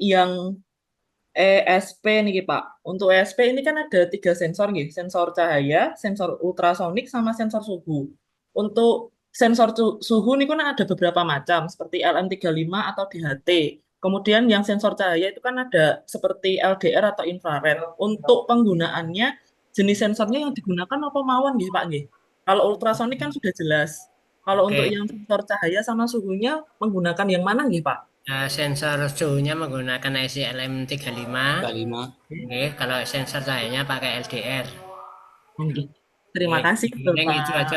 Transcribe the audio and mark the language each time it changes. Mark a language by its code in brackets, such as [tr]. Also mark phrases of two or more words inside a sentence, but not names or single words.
[id] Terus untuk yang ESP nih Pak. Untuk ESP ini kan ada 3 sensor nih, sensor cahaya, sensor ultrasonik, sama sensor suhu. Untuk sensor suhu ini kan ada beberapa macam, seperti LM35 atau DHT. Kemudian yang sensor cahaya itu kan ada seperti LDR atau infrared. Untuk penggunaannya, jenis sensornya yang digunakan [jv] apa mawon nggih [id] Pak nggih? Kalau ultrasonik kan sudah jelas. Kalau untuk Oke. yang sensor cahaya sama suhunya menggunakan yang mana nggih Pak? Sensor suhunya menggunakan IC LM35. 35. Oke, kalau sensor cahayanya pakai LDR. Nggih. Terima Oke, kasih paling itu aja,